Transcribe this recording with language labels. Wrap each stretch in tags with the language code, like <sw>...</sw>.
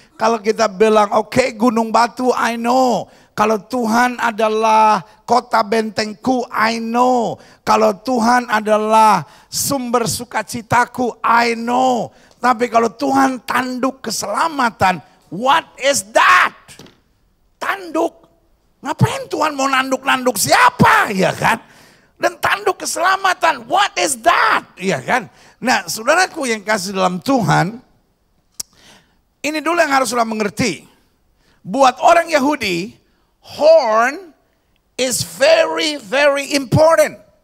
<id>Kalau kita bilang oke, Gunung Batu,</id> <en>I know.</en> <id>Kalau Tuhan adalah kota bentengku, I know. Kalau Tuhan adalah sumber sukacitaku,</id> <en>I know.</en> <id>Tapi kalau Tuhan tanduk keselamatan,</id> <en>what is that?</en> <id>Tanduk. Ngapain Tuhan mau nanduk-nanduk siapa? Ya kan? Dan tanduk keselamatan,</id> <en>what is that?</en> <id>Ya kan? Nah, saudaraku yang kasih dalam Tuhan, ini dulu yang harus sudah mengerti. Buat orang Yahudi,</id> <en>horn is very, very important.</en>